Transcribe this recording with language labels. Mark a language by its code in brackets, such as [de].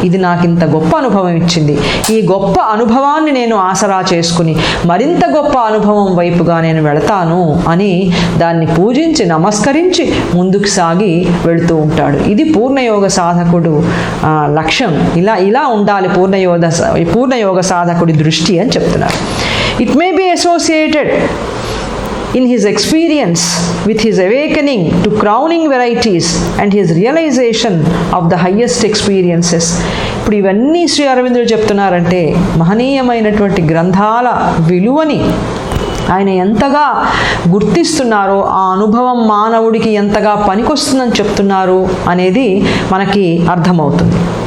[te] ఇది నాకు ఇంత గొప్ప అనుభవం ఇచ్చింది, ఈ గొప్ప అనుభవాన్ని నేను ఆసరా చేసుకుని మరింత గొప్ప అనుభవం వైపుగా నేను వెళతాను అని దాన్ని పూజించి నమస్కరించి ముందుకు సాగి వెళుతూ ఉంటాడు. ఇది పూర్ణయోగ సాధకుడు లక్ష్యం. ఇలా ఉండాలి పూర్ణయోగ సాధకుడి దృష్టి అని చెప్తున్నారు. [en] It may be associated in his experience with his awakening to crowning varieties and his realization of the highest experiences. [te] ఇప్పుడు ఇవన్నీ శ్రీ అరవిందుడు చెప్తున్నారంటే మహనీయమైనటువంటి గ్రంథాల విలువని ఆయన ఎంతగా గుర్తిస్తున్నారో, ఆ అనుభవం మానవుడికి ఎంతగా పనికొస్తుందని చెప్తున్నారు అనేది మనకి అర్థమవుతుంది.